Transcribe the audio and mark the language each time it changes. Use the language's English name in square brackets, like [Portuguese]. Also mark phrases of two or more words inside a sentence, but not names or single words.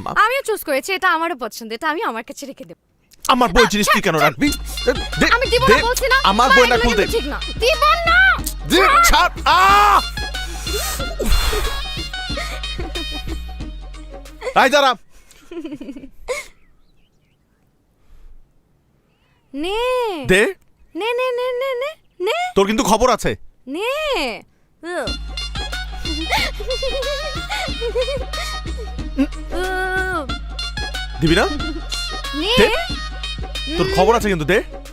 [Bangla] আমিও চুজ করেছি, এটা আমারও পছন্দ, এটা আমি আমার কাছে রেখে দেব। আমার বইয়ের জিনিস তুই কেন রাখবি? দে, আমি দিব দে, না বলছি না। আমার মা, বই না এগুলো খুলতে। কিন্তু ঠিক না। দিব না। দে, ছাড়। আয় দাঁড়া। নে দে, নে নে নে নে নে নে তোর কিন্তু খবর আছে। নে। দিবি না? নে। দে, তোর খবর আছে কিন্তু, দে।